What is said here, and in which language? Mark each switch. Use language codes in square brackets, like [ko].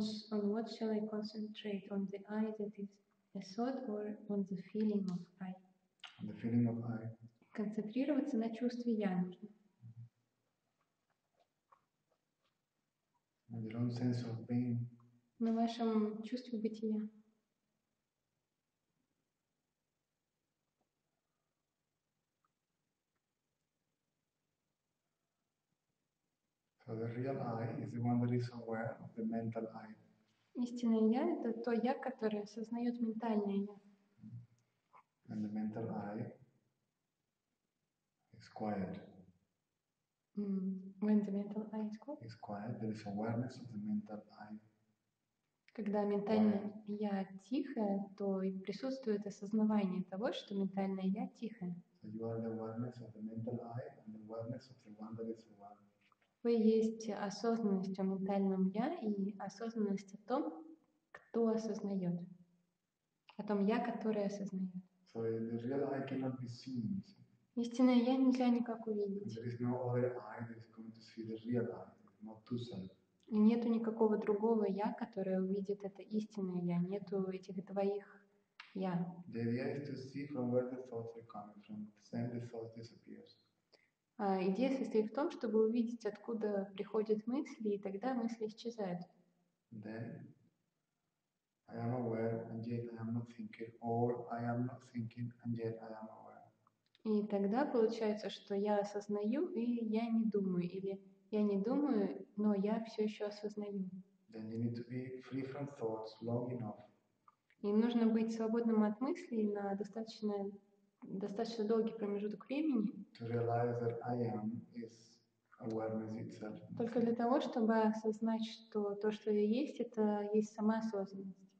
[en] On what shall I concentrate? On the I that is a thought, or on the feeling of I? On the feeling of I. [ru] Концентрироваться на чувстве «я» нужно. [en] On your own sense of being. [ru] На вашем чувстве бытия. [en] So the real I is the one that is aware of the mental I. [ru] Истинное «я» — это то «я», которое осознает ментальное «я». [en] And the mental I is quiet. When the mental I is quiet? Is quiet, there is awareness of the mental I. [ru] Когда ментальное «я» тихое, то и присутствует осознавание того, что ментальное «я» тихое. [en] So you are the awareness of the mental I and the awareness of the one that is aware. [ru] Вы есть осознанность о ментальном «я» и осознанность о том, кто осознает. О том «я», которое осознает. [en] So the real I cannot be seen. [ru] Истинное «я» нельзя никак увидеть. [en] There is no other I that is going to see the real I. Not two self. [ru] И нету никакого другого «я», которое увидит это истинное «я». Нету этих двоих «я». [en] The idea is to see from where the thoughts are coming from. Then the thought disappears. [ru] Идея состоит в том, чтобы увидеть, откуда приходят мысли, и тогда мысли исчезают. [en] Then I am aware and yet I am not thinking, or I am not thinking and yet I am aware. [ru] И тогда получается, что я осознаю, и я не думаю, или я не думаю, но я все еще осознаю. [en] Then you need to be free from thoughts long enough. [ru] И нужно быть свободным от мыслей на достаточно долгий промежуток времени. [en] To realize that I am is awareness itself. [ru] Только для того, чтобы осознать, что то, что я есть, это есть сама осознанность.